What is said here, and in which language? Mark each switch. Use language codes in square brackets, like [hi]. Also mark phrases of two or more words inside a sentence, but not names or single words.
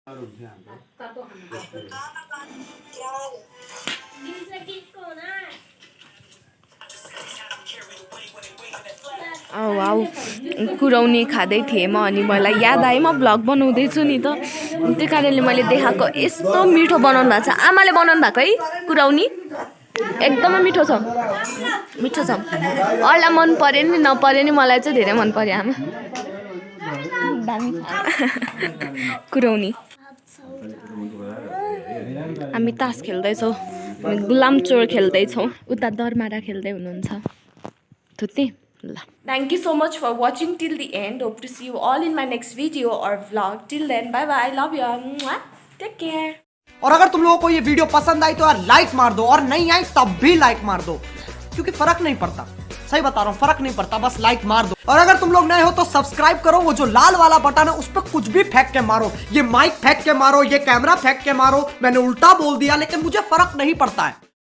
[ne] वाउ कुराउनी खाँदै थिएँ म अनि मलाई याद आयो म भ्लग बनाउँदैछु नि त त्यो कारणले मैले देखाएको यस्तो मिठो बनाउनु भएको छ आमाले बनाउनु भएको है कुराउनी एकदमै मिठो छ अरूलाई मन पर्यो नि नपर्यो नि मलाई चाहिँ धेरै मन पर्यो आमा दामी कुराउनी हामी तास खेल्दैछौँ गुलामचोर खेल्दैछौँ उता दरमारा खेल्दै हुनुहुन्छ थुत्ने ल [en] Thank you so much for watching till the end hope to see you all in my next video or vlog till then bye bye love you take care [hi] और अगर तुम लोगों को ये वीडियो पसंद आई तो यार लाइक मार दो और नहीं आई तब भी लाइक मार दो क्योंकि फर्क नहीं पड़ता सही बता रहा हूँ फर्क नहीं पड़ता बस लाइक मार दो और अगर तुम लोग नए हो तो सब्सक्राइब करो वो जो लाल वाला बटन है उस पर कुछ भी फेंक के मारो ये माइक फेंक के मारो ये कैमरा फेंक के मारो मैंने उल्टा बोल दिया लेकिन मुझे फर्क नहीं पड़ता है।